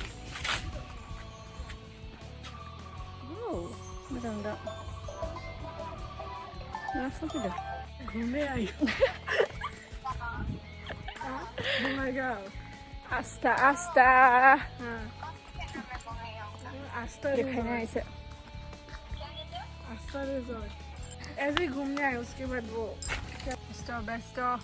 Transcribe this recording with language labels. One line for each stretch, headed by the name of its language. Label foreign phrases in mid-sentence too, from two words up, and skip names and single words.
Bodo: मोजां नुदों मा फैदों
Hindi: घूमने आई Astha दिखाना है इसे Astha Resort ऐसे ही घूमने आए उसके बाद वो बेस्ट